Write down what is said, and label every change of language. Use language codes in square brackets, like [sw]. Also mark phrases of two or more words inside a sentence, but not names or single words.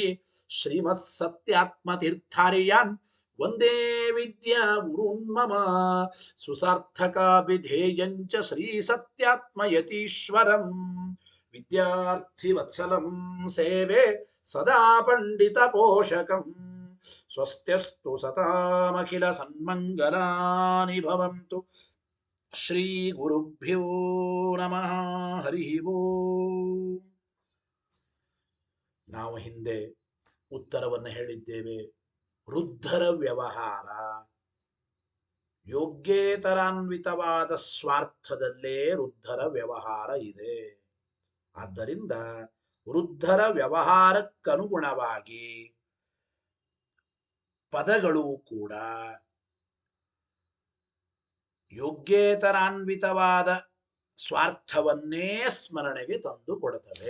[sa] श्रीमत्सत्यात्मतीर्थार्यान् वन्दे विद्या गुरून् मम सुसार्थकाभिधेयं च श्रीसत्यात्मयतीश्वरम् विद्यार्थिवत्सलं सेवे सदा पण्डितपोषकम् स्वस्त्यस्तु सतामखिल सन्मङ्गलानि भवन्तु ಶ್ರೀ ಗುರುಭ್ಯೋ ನಮಃ ಹರಿ ಓಂ. [kn] ನಾವು ಹಿಂದೆ ಉತ್ತರವನ್ನು ಹೇಳಿದ್ದೇವೆ. ವೃದ್ಧರ ವ್ಯವಹಾರ ಯೋಗ್ಯೇತರಾನ್ವಿತವಾದ ಸ್ವಾರ್ಥದಲ್ಲೇ ವೃದ್ಧರ ವ್ಯವಹಾರ ಇದೆ. ಆದ್ದರಿಂದ ವೃದ್ಧರ ವ್ಯವಹಾರಕ್ಕನುಗುಣವಾಗಿ ಪದಗಳು ಕೂಡ ಯೋಗ್ಯೇತರಾನ್ವಿತವಾದ ಸ್ವಾರ್ಥವನ್ನೇ ಸ್ಮರಣೆಗೆ ತಂದು ಕೊಡುತ್ತವೆ.